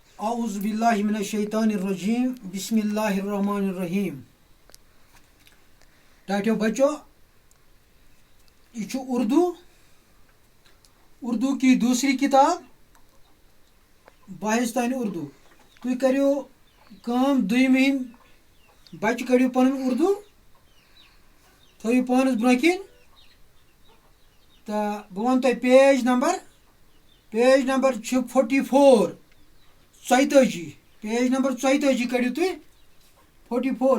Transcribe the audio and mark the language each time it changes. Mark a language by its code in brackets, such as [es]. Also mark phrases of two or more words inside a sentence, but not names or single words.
[ar] اعوذ باللہ من الشیطان الرجیم بسم اللہ الرحمن الرحیم. [ur] ٹاٹیو بچو یہ اردو کی دوسری کتاب باہستان اردو. [ks] تُہۍ کٔرِو کٲم دوٚیمہِ ہِنٛدۍ بچہِ کٔڑِو پنُن اردو تھٲیِو پانَس برٛونٛہہ کِنۍ تہٕ بہٕ وَنہٕ تۄہہِ پیج نمبر چھُ 44 42 پیج نمبر 42 کٔڑِو تُہۍ 44.